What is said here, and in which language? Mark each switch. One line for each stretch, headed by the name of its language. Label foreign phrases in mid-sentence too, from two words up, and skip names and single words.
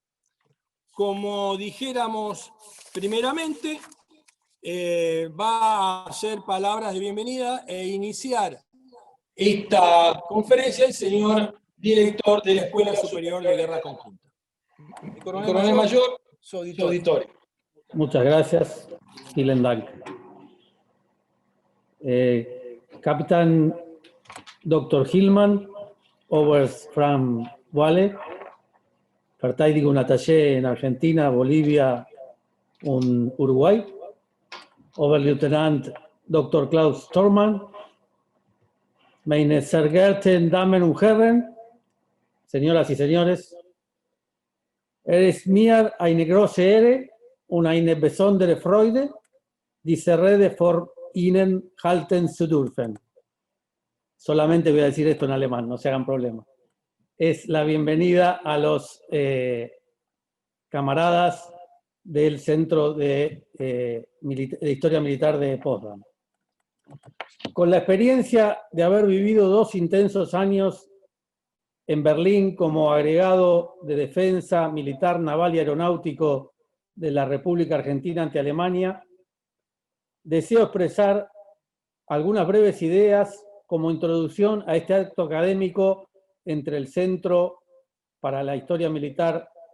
Spanish: Como dijéramos primeramente, va a hacer palabras de bienvenida e iniciar esta conferencia el señor director de la Escuela Superior de Guerra Conjunta. Coronel Mayor, su auditorio. Muchas gracias.
German: Vielen Dank. Capitán Dr. Hillman, Oberst-Franz Walle, Verteidigung Attaché en Argentina, Bolivia und Uruguay, Oberleutnant Dr. Klaus Stormann, meine sehr geehrten Damen und Herren,
Spanish: señoras y señores,
German: es mir eine große Ehre und eine besondere Freude, diese Rede vor Ihnen halten zu dürfen.
Spanish: Solamente voy a decir esto en alemán, no se hagan problema. Es la bienvenida a los camaradas del Centro de Historia Militar de Potsdam. Con la experiencia de haber vivido 2 intensos años en Berlín como agregado de defensa militar, naval y aeronáutico de la República Argentina ante Alemania, deseo expresar algunas breves ideas como introducción a este acto académico entre el Centro para la Historia Militar